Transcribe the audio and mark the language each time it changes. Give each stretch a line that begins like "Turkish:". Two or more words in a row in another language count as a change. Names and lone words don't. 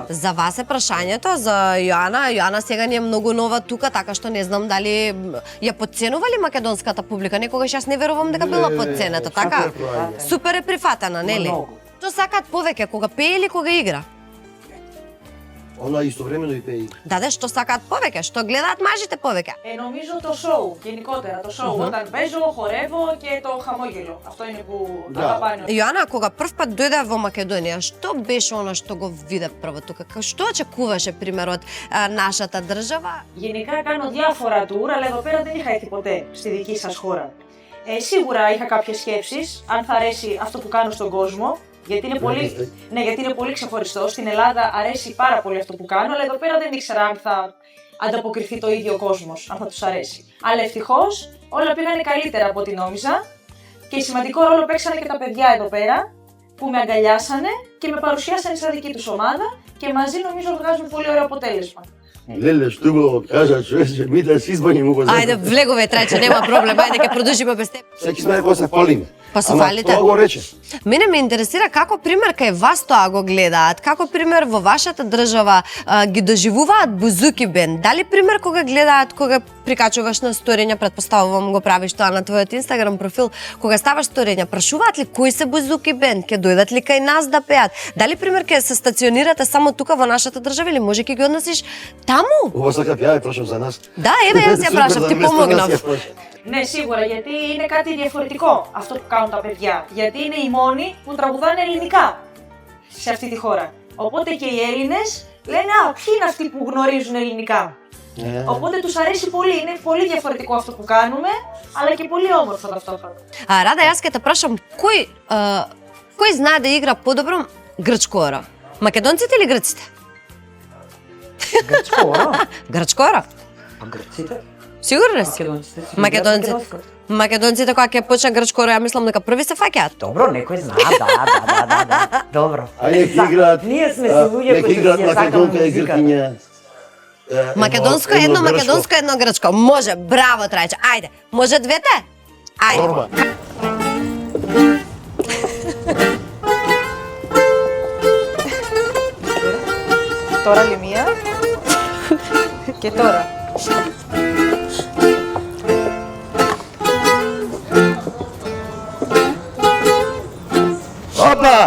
Macedonian: За вас е прашањето, за Јоана. Јоана сега не е многу нова тука, така што не знам дали ја подценува ли македонската публика. Некогаш јас не верувам дека била подцената, така? Супер е прифатена, нели? Многу. Што сакаат повеќе, кога пее или кога игра? Она истовремено и пеи. Даде, што сакаат повеќе, што гледаат мажите повеќе.
Greek: Νομίζω το show, γενικότερα το show. Όταν παίζω, χορεύω και το χαμόγελο. Αυτό είναι που
Macedonian: Да.
Greek: αγαπάνε.
Macedonian: Јоана, кога прв пат дојде во Македонија, што беше она што го виде прво тука? Што очекуваше, пример, од нашата држава?
Greek: Γενικά κάνω διάφορα tour, αλλά εδώ πέρα δεν είχα έρθει ποτέ στη δική σας χώρα. Σίγουρα είχα κάποιες σκέψεις, αν θα αρέσει αυτό που κάνω στον κόσμο, γιατί είναι πολύ, ναι, γιατί είναι πολύ ξεχωριστό. Στην Ελλάδα αρέσει πάρα πολύ αυτό που κάνω, αλλά εδώ πέρα δεν ήξερα αν θα ανταποκριθεί το ίδιο ο κόσμος, αν θα τους αρέσει. Αλλά ευτυχώς όλα πήγανε καλύτερα από ό,τι νόμιζα και σημαντικό ρόλο παίξανε και τα παιδιά εδώ πέρα, που με αγκαλιάσανε και με παρουσιάσανε σαν δική τους ομάδα και μαζί νομίζω βγάζουμε πολύ ωραίο αποτέλεσμα.
Macedonian: Леле, што го кажа човече, ми да се избавиме го. Ајде, влегове, трајче, нема проблем, ајде ќе продолжиме без теб. Секи сме кога се фалиме. Па се Ама фалите. Тоа го рече. Мене ме интересира како пример кај вас тоа го гледаат, како пример во вашата држава ги доживуваат Бузуки бенд. Дали пример кога гледаат, кога прикачуваш на сториња, претпоставувам го правиш тоа на твојот Инстаграм профил, кога ставаш сториња, прашуваат ли кои се Бузуки бенд, ќе дојдат ли кај нас да пеат? Дали пример ќе се стационирате само тука во нашата држава или може ќе ги однесиш таму? Ова сакав ја прашам за нас. Да, еве јас ја прашав, ти помогнав.
Greek: Ναι, σίγουρα, γιατί είναι κάτι διαφορετικό αυτό που κάνουν τα παιδιά. Γιατί είναι οι μόνοι που τραγουδάνε ελληνικά σε αυτή τη χώρα. Οπότε και οι Έλληνες λένε «Α, ποιοι είναι αυτοί που γνωρίζουν ελληνικά». Οπότε τους αρέσει πολύ, είναι πολύ διαφορετικό αυτό που κάνουμε, αλλά και πολύ όμορφο ταυτόχρονα.
Macedonian: Рада, јас ќе те прашам, кој знае да игра подобро грчко-ора? Македонците или грците? Грчко-ора? Грчко-ора? А грците? Сигурно си? Македонците си Македонците. македонското. Македонците кога ќе почне грчко-ора, ја мислам дека први се фаќаат. Добро, некој знае, да. Добро. А нека играат. Ние сме се луѓе кои играат си ја сакаме македонка и музиката. гркиња. Македонско едно, македонско едно грчко. Може, браво, Трајче. Ајде, може двете? Ајде. Норма.
Greek: Τώρα άλλη μία. Και τώρα.
Macedonian: Опа!